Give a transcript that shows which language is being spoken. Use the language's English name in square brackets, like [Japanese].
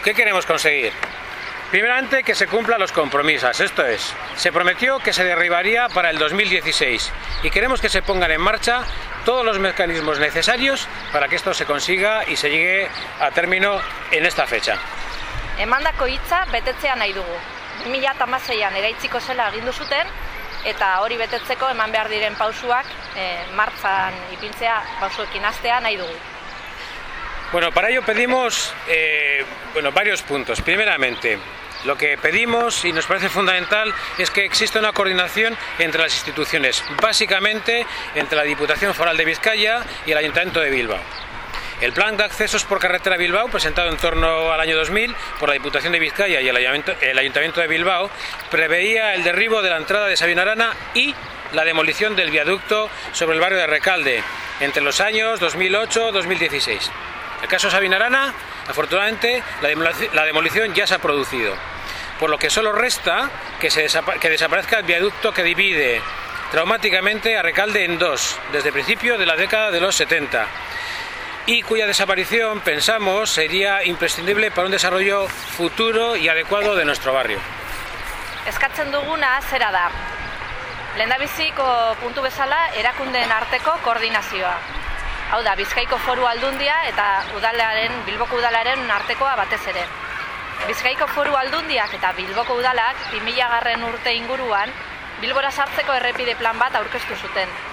[Spanish] ¿Qué queremos conseguir? Primeramente, que se cumplan los compromisos. Esto es, se prometió que se derribaría para el 2016 y queremos que se pongan en marcha todos los mecanismos necesarios para que esto se consiga y se llegue a término en esta fecha. [Basque] Emandako hitza betetzea nahi dugu. 2016an eraitziko zela agindu zuten eta hori betetzeko eman behar diren pausuak martxan ipintzea, pausuekin hastea nahi dugu. [Spanish] Bueno, para ello pedimos varios puntos. Primeramente, lo que pedimos y nos parece fundamental es que exista una coordinación entre las instituciones, básicamente entre la Diputación Foral de Vizcaya y el Ayuntamiento de Bilbao. El plan de accesos por carretera a Bilbao, presentado en torno al año 2000 por la Diputación de Vizcaya y el Ayuntamiento de Bilbao, preveía el derribo de la entrada de Sabino Arana y la demolición del viaducto sobre el barrio de Recalde entre los años 2008-2016. El caso Sabino Arana, afortunadamente, la demolición ya se ha producido, por lo que solo resta que desaparezca el viaducto que divide traumáticamente a Recalde en dos, desde el principio de la década de los 70, y cuya desaparición, pensamos, sería imprescindible para un desarrollo futuro y adecuado de nuestro barrio. [Basque] Eskatzen duguna zera da. Lehendabiziko puntu bezala, erakundeen arteko koordinazioa. Hau da, Bizkaiko Foru Aldundia eta Bilboko Udalaren artekoa batez ere. Bizkaiko Foru Aldundiak eta Bilboko Udalak 2000 urte inguruan Bilbora sartzeko errepide plan bat aurkeztu zuten.